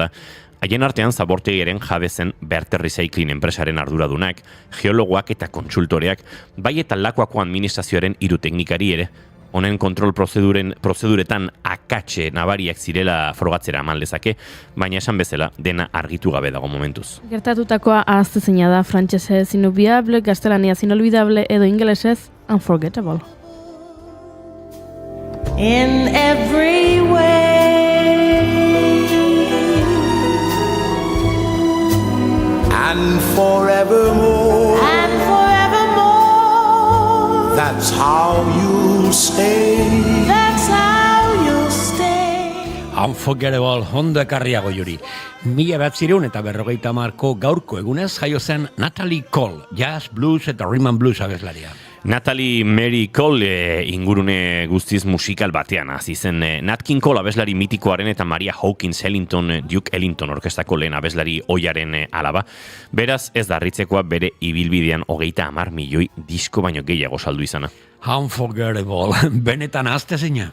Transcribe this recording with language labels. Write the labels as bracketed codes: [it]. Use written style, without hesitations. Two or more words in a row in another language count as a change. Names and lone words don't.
[eu] Haien artean zabortegiaren jabe zen Berter Recycling enpresaren arduradunak, geologoak eta kontsultoreak, bai eta Lakuako administrazioaren 3 teknikari ere. Honen kontrol prozeduretan akatxe nabariak zirela frogatzera eman lezake, baina esan bezala dena argitu gabe dago momentuz. Gertatutakoa ahaztezina da, frantsesez inolvidable, gaztelaniaz inolvidable edo ingelesez unforgettable. [en] In every way, And forevermore, and forevermore, that's how you stay. that's how you'll stay. [eu] Unforgettable ondo ekarria Goiuri. 1950ko gaurko egunez jaio zen Natalie Cole, jazz, blues eta [en] rhythm and blues [eu] abeslaria. Natalie Mary Cole ingurune guztiz musikal batean hasi zen. Nat King Cole abeslari mitikoaren eta Maria Hawkins Duke Ellington orkestako lehen abeslari ohiaren alaba. Beraz ez da harritzekoa bere ibilbidean 30 milioi disko baino gehiago saldu izana. Unforgettable, benetan ahaztezina.